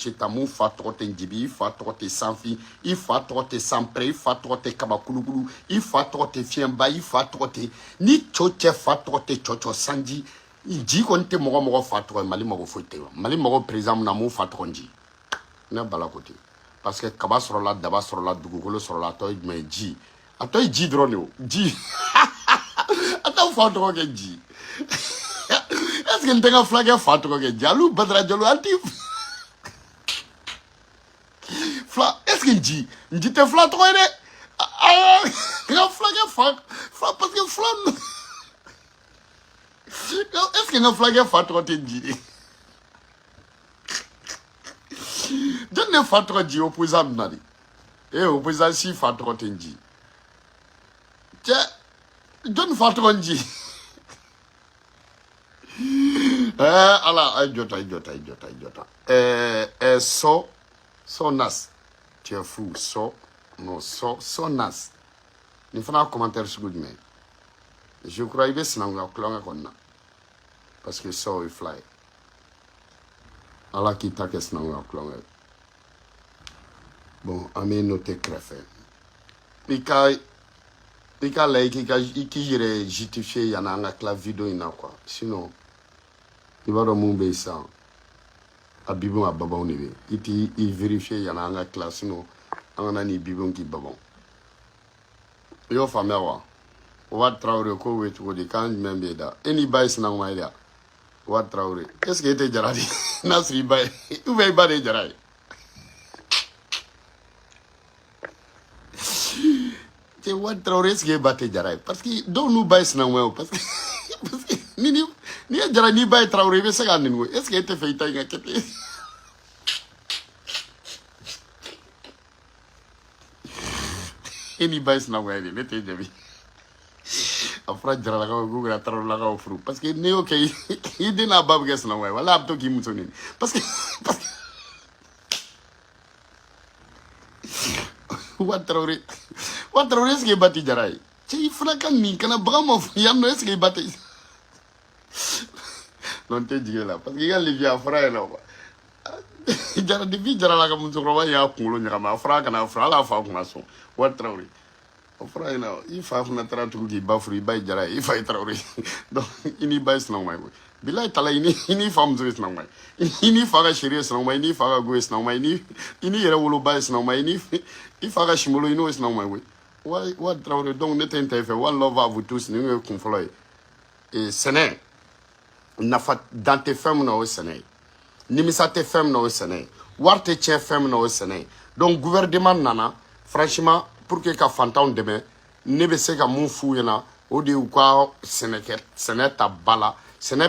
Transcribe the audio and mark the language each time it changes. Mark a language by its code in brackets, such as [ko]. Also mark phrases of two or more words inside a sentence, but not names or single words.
[bm] si ta mun fa tɔgɔ tɛ Njibi i fa tɔgɔ tɛ Sanfin i fa tɔgɔ tɛ Sanpɛrɛ i fa tɔgɔ tɛ Kabakulukulu i fa tɔgɔ tɛ Fiɲɛba i fa tɔgɔ tɛ ni cɛw cɛ fa tɔgɔ tɛ cɔcɔ Sanji Nji kɔni tɛ mɔgɔ mɔgɔ fa tɔgɔ ye Mali mago foyi tɛ wa Mali mago président mun na mun fa tɔgɔ Nji ne bala ko ten [fr] parce que [bm] kaba sɔrɔla daba sɔrɔla dugukolo sɔrɔla a tɔ ye jumɛn ye ji a tɔ ye ji dɔrɔn de o ji a t'aw fa tɔgɔ kɛ ji [fr] est-ce que [bm] n tɛ n ka fulakɛ fa tɔgɔ kɛ ji alu Badara Jalo an ti fila [fr] est-ce que [bm] Nji tɛ fila tɔgɔ ye dɛ n ka fulakɛ fa [fr] parce que [bm] fila [fr] est-ce que [bm] n ka fulakɛ fa tɔgɔ tɛ Nji de jɔn ne fa tɔgɔ Nji opposant min na de opposant si fa tɔgɔ tɛ Nji cɛ jɔn fa tɔgɔ Nji ala a jota so nas [fr] tu es fou [bm] so nas ni fana commentaire sugu jumɛn [fr] je crois [bm] i bɛ sinankunya kulonkɛ kɔni na [fr] parce que [bm] so est fly ala k'i ta kɛ sinankunya kulonkɛ bon an bɛ noter kɛrɛfɛ i ka layɛ k'i yɛrɛ justifier yanni an ka tila video in na quoi sinon i b'a dɔn mun bɛ yen sisan a bibon a babanw de bɛ yen i vérifier yanni an ka tila sinon an kana ni bibon k'i babanw i y'o faamuya wa Ouad Traoré ko bɛ cogo di kan jumɛn bɛ yen da e n'i ba ye sinankunya ye da Ouad Traoré [fr] est ce que [bm] e tɛ jara de n'a sɔrɔ i ba ye [fr] ou bien [bm] i ba de ye jara ye cɛ Ouad Traoré [fr] est ce que [bm] e ba tɛ jara ye [fr] parce que [bm] dɔw n'u ba ye sinankunya o [fr] parce que [bm] n'i ye jara n'i ba ye Traoré i bɛ se k'a nɛni o [fr] est ce que [bm] e tɛ fɛ i ta in ka kɛ ten e n'i ba ye sinankunya de ne t'e jaabi a fɔra jaralakaw k'u kɛra Traorélakaw furu [fr] parce que [bm] n'i y'o kɛ i den n'a ba bɛ kɛ sinankunya ye wala a bɛ to k'i muso nɛni [fr] parce que [bm] Ouad Traoré [fr] est ce que [bm] e ba tɛ jara ye cɛ i fana ka nin kana bagan ma fɔ yan nɔ [fr] est ce que [bm] e ba tɛ non tɛ jigin la [fr] parce que [bm] i ka levier a fɔra yen nɔ quoi jara depuis jarala ka musokɔrɔba y'a kunkolo ɲagami a fɔra a kana furu hali a fa kun ka sɔn Ouad Traoré o fɔra yen nɔ i fa fana taara tugu k'i ba furu i ba ye jara ye i fa ye Traoré donc i n'i ba ye sinankunya ye koyi bilayi tala i n'i fa muso ye sinankunya ye i n'i fa ka seri ye sinankunya ye i n'i fa ka go ye sinankunya ye i n'i yɛrɛ woloba ye sinankunya ye i fa ka sinbolo i n'o ye sinankunya ye koyi Ouad Traoré donc ne tɛ n ta i fɛ one love [fr] à vous tous [bm] nin ye kun fɔlɔ ye sɛnɛ nafa dan tɛ fɛn min na o ye sɛnɛ ye nimisa tɛ fɛn min na o ye sɛnɛ ye wari tɛ tiɲɛ fɛn min na o ye sɛnɛ ye donc gouvernement nana franchement [fr] pour que [bm] ka fantanw dɛmɛ ne bɛ se ka mun f'u ɲɛna o de y'u ka sɛnɛ ta ba la sɛnɛ bɛ